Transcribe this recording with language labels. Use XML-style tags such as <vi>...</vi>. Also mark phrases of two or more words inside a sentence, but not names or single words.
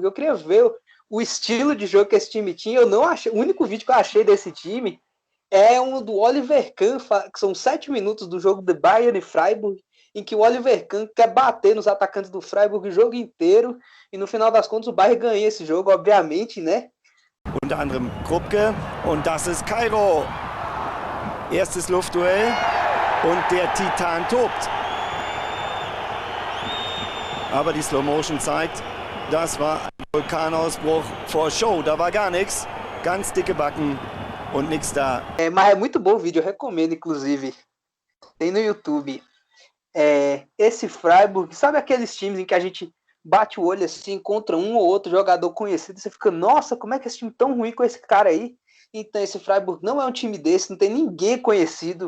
<pt>Eu queria ver o estilo de jogo que esse time tinha. Eu não achei. O único vídeo que eu achei desse time é um do Oliver Kahn, que são 7 minutos do jogo de Bayern e Freiburg, em que o Oliver Kahn quer bater nos atacantes do Freiburg o jogo inteiro, e no final das contas o Bayern ganha esse jogo, obviamente, né?</pt> <de>Unter anderem Krupke, und das ist Kairo. Erstes Luftduell und der Titan tobt. Aber die</de> <en>Slow Motion</en> <de>zeigt, das war ein Vulkanausbruch vor Show. Da war gar nichts, ganz dicke Backen und nichts da.</de> <pt>Mas é muito bom o vídeo, eu recomendo, inclusive. Tem no YouTube. Esse Freiburg, sabe aqueles times em que a gente bate o olho assim, encontra um ou outro jogador conhecido, e você fica, nossa, como é que esse time tão ruim com esse cara aí? Então esse Freiburg não é um time desse, não tem ninguém conhecido.</pt>